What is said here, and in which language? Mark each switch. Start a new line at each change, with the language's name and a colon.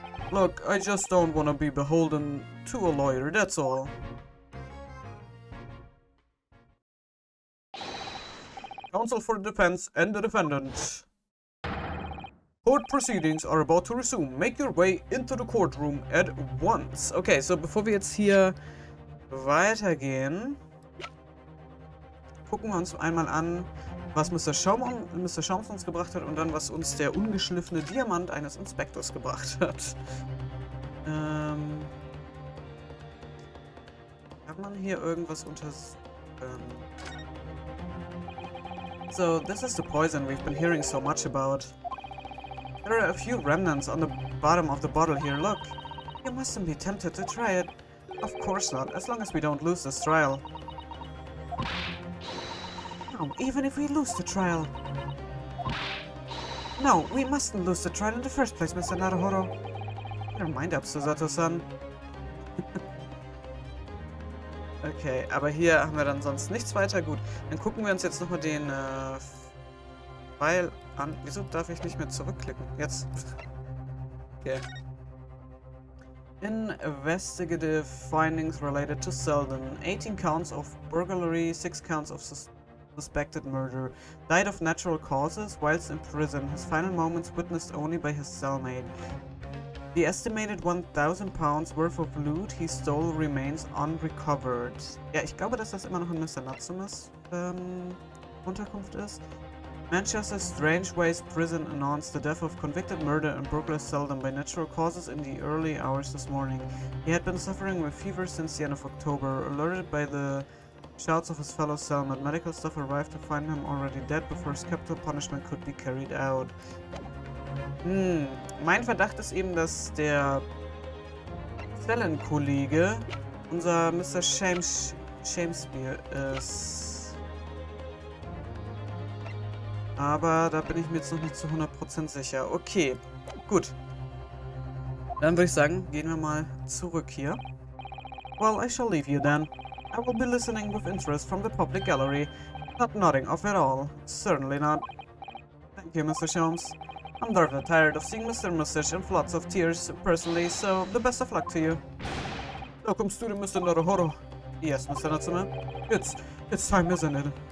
English: Look, I just don't want to be beholden to a lawyer, that's all. Counsel for the defense and the defendant. Court proceedings are about to resume. Make your way into the courtroom at once.
German: Okay, so bevor wir jetzt hier weitergehen, gucken wir uns einmal an, was Mr. Schaums uns gebracht hat und dann, was uns der ungeschliffene Diamant eines Inspektors gebracht hat. Kann man hier irgendwas untersuchen?
English: So, this is the poison we've been hearing so much about. There are a few remnants on the bottom of the bottle here, look. You mustn't be tempted to try it. Of course not, as long as we don't lose this trial. No, even if we lose the trial. No, we mustn't lose the trial in the first place, Mr. Naruhodo. Your mind up, Susato-san.
German: Okay, aber hier haben wir dann sonst nichts weiter. Gut, dann gucken wir uns jetzt nochmal den Pfeil an. Wieso darf ich nicht mehr zurückklicken? Jetzt.
English: Okay. Investigative findings related to Selden. 18 counts of burglary, 6 counts of suspected murder. Died of natural causes whilst in prison. His final moments witnessed only by his cellmate. The estimated 1,000 pounds worth of loot he stole remains unrecovered.
German: Ja, ich glaube, dass das immer noch in Mr. Natsumes Unterkunft ist.
English: Manchester's Strangeways Prison announced the death of convicted murder and burglar Selden by natural causes in the early hours this morning. He had been suffering with fever since the end of October. Alerted by the shouts of his fellow cellmate, medical staff arrived to find him already dead before his capital punishment could be carried out.
German: Mein Verdacht ist eben, dass der Zellenkollege unser Mr. Shamesby ist. Aber da bin ich mir jetzt noch nicht zu 100% sicher. Okay, gut. Dann würde ich sagen, gehen wir mal zurück hier.
English: Well, I shall leave you then. I will be listening with interest from the public gallery. Not nodding off at all. Certainly not. Thank you, Mr. Sholmes. I'm rather tired of seeing Mr. Mustache in floods of tears personally, so the best of luck to you. Welcome, student Mr. Naruhodo. Yes, Mr. Natsume. It's time, isn't it?